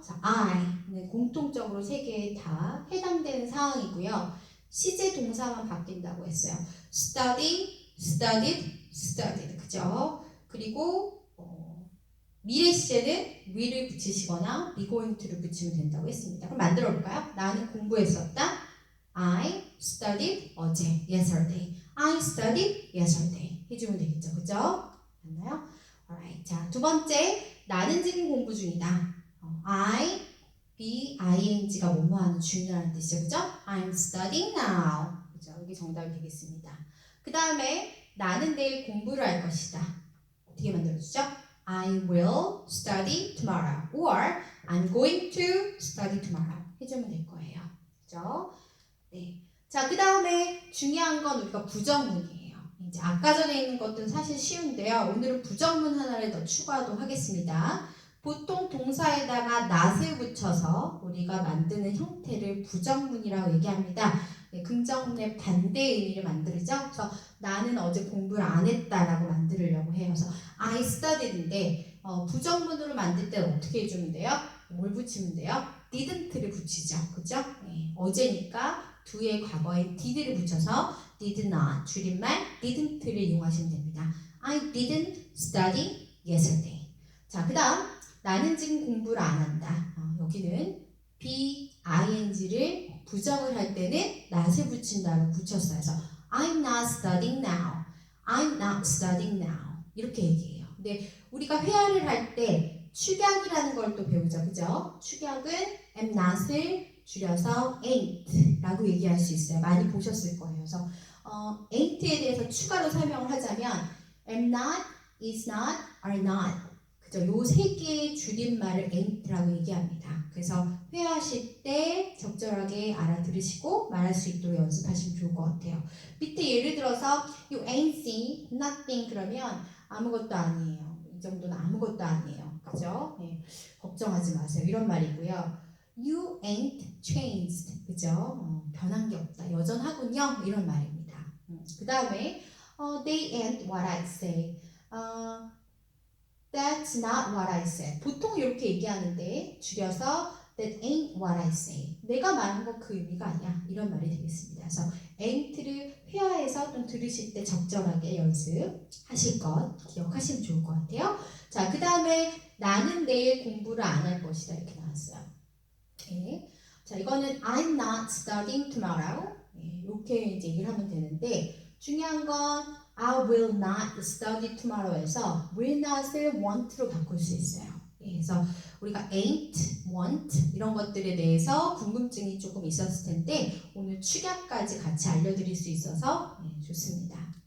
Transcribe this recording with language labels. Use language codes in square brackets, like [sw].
[ko] 자, I는 공통적으로 3개 다 해당되는 상황이고요. 시제 동사만 바뀐다고 했어요. [en] study, studied, studied. [ko] 그죠? 그리고 미래 시제는 will을 붙이시거나 be going to를 붙이면 된다고 했습니다. 그럼 만들어 볼까요? 나는 공부했었다. [en] I studied [ko] 어제, [en] yesterday. I studied yesterday. [ko] 해주면 되겠죠. 그죠? 맞나요? [en] Alright. [ko] 자, 두 번째, 나는 지금 공부 중이다. I, be, ing가 뭐뭐하는 중이라는 뜻이죠. 그죠? [en] I'm studying now. 그죠? [ko] 이게 정답이 되겠습니다. 그 다음에 나는 내일 공부를 할 것이다. 어떻게 만들어주죠? [en] I will study tomorrow or I'm going to study tomorrow [ko] 해주면 될 거예요. 그죠? 네. 자, 그 다음에 중요한 건 우리가 부정문이에요. 이제 아까 전에 있는 것들은 사실 쉬운데요. 오늘은 부정문 하나를 더 추가도 하겠습니다. 보통 동사에다가 not을 붙여서 우리가 만드는 형태를 부정문이라고 얘기합니다. 네, 긍정문의 반대 의미를 만들죠. 그래서 나는 어제 공부를 안 했다라고 만들려고 해요. 그래서 [en] I studied [ko] 인데 부정문으로 만들 때는 어떻게 해주면 돼요? 뭘 붙이면 돼요? didn't를 붙이죠. 그죠? 네, 어제니까 do의 과거에 did를 붙여서 did not 줄임말 didn't를 이용하시면 됩니다. [en] I didn't study yesterday. [ko] 자, 그 다음 나는 지금 공부를 안 한다. 여기는 be, ing를 부정을 할 때는 not을 붙인다고 붙였어요. 그래서 [en] I'm not studying now. I'm not studying now. [ko] 이렇게 얘기해요. 근데 우리가 회화를 할 때 축약이라는 걸 또 배우죠. 그죠? 축약은 am not을 줄여서 ain't 라고 얘기할 수 있어요. 많이 보셨을 거예요. 그래서 ain't에 대해서 추가로 설명을 하자면 am not, is not, are not. 그죠? 요 3개의 줄임말을 ain't라고 얘기합니다. 그래서 회화하실 때 적절하게 알아들으시고 말할 수 있도록 연습하시면 좋을 것 같아요. 밑에 예를 들어서 [en] you ain't see nothing [ko] 그러면 아무것도 아니에요. 이 정도는 아무것도 아니에요. 그죠? 네, 걱정하지 마세요. 이런 말이고요. [en] You ain't changed. [ko] 그죠? 변한 게 없다. 여전하군요. 이런 말입니다. 그 다음에 [en] they ain't what I say. That's not what I said. [ko] 보통 이렇게 얘기하는데 줄여서 [en] That ain't what I say. [ko] 내가 말한 거 그 의미가 아니야. 이런 말이 되겠습니다. 그래서 ain't를 회화에서 좀 들으실 때 적절하게 연습하실 것 기억하시면 좋을 것 같아요. 자, 그 다음에 나는 내일 공부를 안 할 것이다. 이렇게 나왔어요. 네. 자, 이거는 [en] I'm not studying tomorrow. [ko] 네, 이렇게 이제 얘기를 하면 되는데 중요한 건 [en] I will not study tomorrow [ko] 에서 will not을 want로 바꿀 수 있어요. 예, 그래서 우리가 ain't, want 이런 것들에 대해서 궁금증이 조금 있었을 텐데 오늘 축약까지 같이 알려드릴 수 있어서 좋습니다.